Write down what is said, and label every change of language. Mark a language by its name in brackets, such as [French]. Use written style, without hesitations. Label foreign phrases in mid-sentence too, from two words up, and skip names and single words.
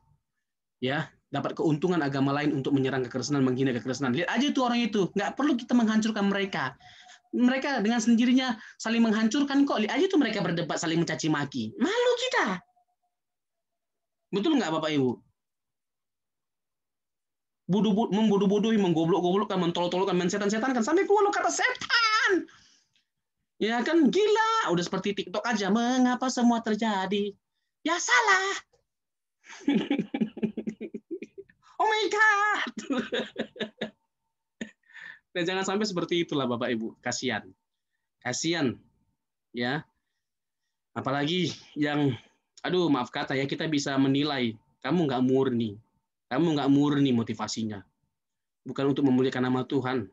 [Indonesian] Ya, dapat keuntungan agama lain untuk menyerang kekristenan, menghina kekristenan. Lihat aja tuh orang itu, nggak perlu kita menghancurkan mereka. Mereka dengan sendirinya saling menghancurkan kok. Lihat aja tuh mereka berdebat saling mencaci maki. Malu kita. Betul nggak Bapak Ibu? Membodoh-bodohi, menggoblok-goblokkan, mentolok-tolokkan, mensetan-setankan sampai keluar kata setan. Ya kan gila, udah seperti TikTok aja. Mengapa semua terjadi? Ya salah. [English] Oh my God. [Indonesian] Dan jangan sampai seperti itulah Bapak Ibu. Kasihan. Kasihan. Ya. Apalagi yang, aduh maaf kata ya, kita bisa menilai kamu nggak murni. Kamu nggak murni motivasinya. Bukan untuk memuliakan nama Tuhan.